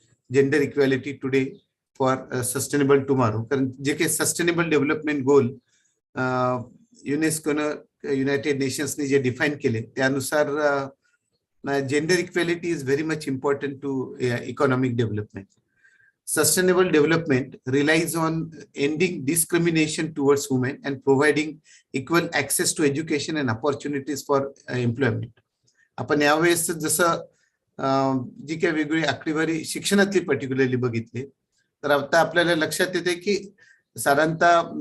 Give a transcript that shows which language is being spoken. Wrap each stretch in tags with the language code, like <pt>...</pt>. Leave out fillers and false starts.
<en>Gender equality today for sustainable tomorrow.</en> <mr>कारण जे काही सस्टेनेबल डेव्हलपमेंट गोल युनेस्कोनं, युनायटेड नेशन्सने जे डिफाईन केले, त्यानुसार</mr> <en>Gender equality is very much important to economic development. Sustainable development relies on ending discrimination towards women and providing equal access to education and opportunities for employment.</en> <mr>आपण यावेळेस जसं जी काही वेगवेगळी आकडेवारी शिक्षणातली particularly बघितली, तर आता आपल्याला लक्षात येते की साधारणतः</mr>